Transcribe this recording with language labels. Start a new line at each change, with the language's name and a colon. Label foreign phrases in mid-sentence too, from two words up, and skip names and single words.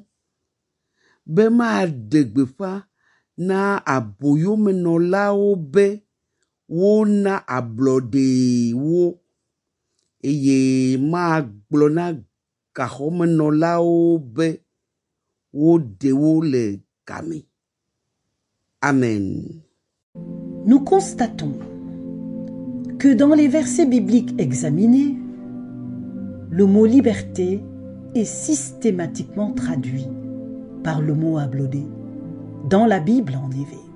Ewe: Be maɖe gbeƒã na aboyomenɔlawo be wona ablɔɖe wo. Eye magblɔ na gaxɔmenɔlawo be woɖe wo le game. Amen.
French: Nous constatons que dans les versets bibliques examinés, le mot liberté est systématiquement traduit par le mot ablodé dans la Bible en EV.